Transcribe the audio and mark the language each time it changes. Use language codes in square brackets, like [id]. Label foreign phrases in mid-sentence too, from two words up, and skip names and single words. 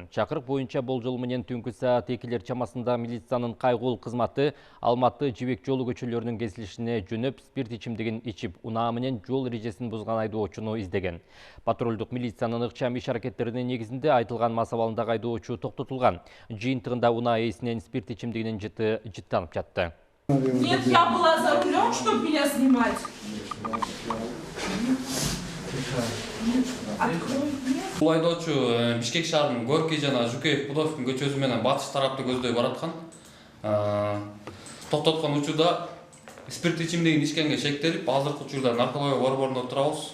[ky] Чакырык боюнча болжол менен түнкү саат 2 чамасында милициянын кайгылуу кызматы Алматы Жибек жолу көчөлөрүнүн кесилишине жөнөп, спирт ичимдигин ичип, унаа менен жол эрежесин бузган айдоочуну издеген. Патрулдук милициянын ыкчам иш-аракеттеринин негизинде айтылган мас абалындагы айдоочу токтотулган. Жыйынтыгында унаа ээсинен спирт ичимдигинин жыты жыттанып жатты. [ru] Нет, я была за рулем, чтобы меня снимать. [ky] Бул айдоочу Бишкек шаарынын Горький жана Жукеев Пудовкин көчөсү менен батыш тарапты көздөй бараткан. Токтоткон учурда спирт ичимдигин ичкенге шектелип, азыркы учурда наркология борборунда турабыз.